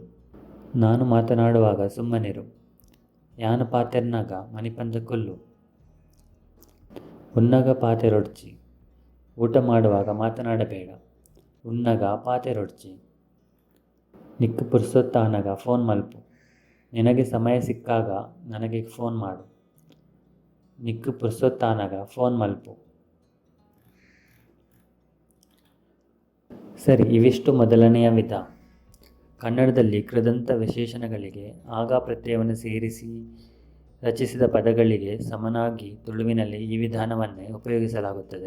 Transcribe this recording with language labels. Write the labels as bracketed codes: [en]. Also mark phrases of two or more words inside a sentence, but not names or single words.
[kn] ನಾನು ಮಾತನಾಡುವಾಗ ಸುಮ್ಮನಿರು. [tcy] ಯಾನು ಪಾತೆರ್ನಗ ಮನಿಪಂದೆ ಕುಲ್ಲು. ಉನ್ನಗ ಪಾತೆರೊಡ್ಚಿ. [kn] ಊಟ ಮಾಡುವಾಗ ಮಾತನಾಡಬೇಡ. [tcy] ಉನ್ನಗ ಪಾತೆರೊಡ್ಚಿ. ನಿಕ್ಕು ಪುರ್ಸೊತ್ತಾನಗ ಫೋನ್ ಮಲ್ಪು. [kn] ನಿನಗೆ ಸಮಯ ಸಿಕ್ಕಾಗ ನನಗೆ ಫೋನ್ ಮಾಡು. [tcy] ನಿಕ್ಕು ಪುರ್ಸೊತ್ತಾನಗ ಫೋನ್ ಮಲ್ಪು. [kn] ಸರಿ, ಇವಿಷ್ಟು ಮೊದಲನೆಯ ವಿಧ. ಕನ್ನಡದಲ್ಲಿ ಕೃದಂತ ವಿಶೇಷಣಗಳಿಗೆ ಆಗ ಪ್ರತ್ಯಯವನ್ನು ಸೇರಿಸಿ ರಚಿಸಿದ ಪದಗಳಿಗೆ ಸಮನಾಗಿ ತುಳುವಿನಲ್ಲಿ ಈ ವಿಧಾನವನ್ನೇ ಉಪಯೋಗಿಸಲಾಗುತ್ತದೆ.